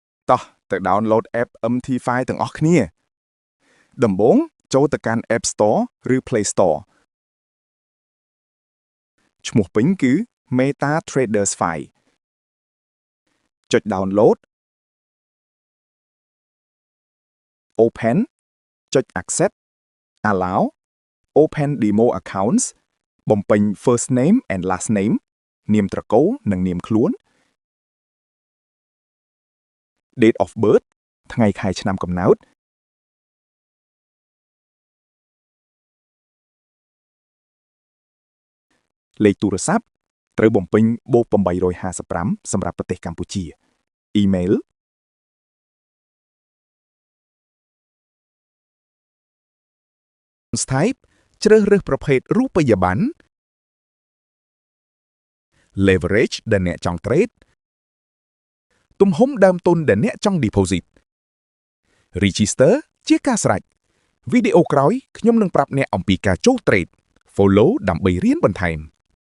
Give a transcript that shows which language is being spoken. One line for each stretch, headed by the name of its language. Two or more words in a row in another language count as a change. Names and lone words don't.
Khmer: តោះទៅ
English: download app
Khmer: MT5 ទាំងអស់គ្នាដំបូងចូលទៅកាន់ App Store ឬ Play Store ឈ្មោះពេញគឺ Meta Traders 5 ចុច
English: download open
Khmer: ចុច
English: accept allow open demo accounts
Khmer: បំពេញ
English: first name and last name
Khmer: នាមត្រកូលនិងនាមខ្លួន
English: date of birth
Khmer: ថ្ងៃខែឆ្នាំកំណើតលេខទូរស័ព្ទត្រូវបំពេញបូក855សម្រាប់ប្រទេសកម្ពុជា email type ជ្រើសរើសប្រភេទរូបិយប័ណ្ណ leverage ដែលអ្នកចង់ trade ទំហំដើមទុនដែលអ្នកចង់
English: deposit register
Khmer: ជាការស្រេចវីដេអូក្រោយខ្ញុំនឹងប្រាប់អ្នកអំពីការចូល
English: trade follow
Khmer: ដើម្បីរៀនបន្ថែម